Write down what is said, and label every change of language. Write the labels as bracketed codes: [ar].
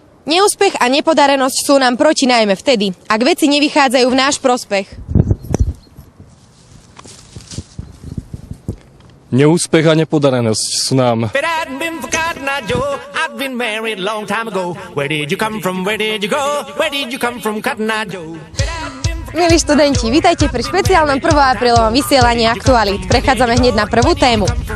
[sk] Neúspech a nepodarenosť sú nám proti najmä vtedy, ak veci nevychádzajú v náš prospech. Neúspech a nepodarenosť sú nám [en] I've been married long time ago. Where did you come from? Where did you go? Where did you come from, Cotton Eye Joe? [sk] Milí študenti, vítajte pri špeciálnom 1. aprílovom vysielaní aktualít. Prechádzame hneď na prvú tému.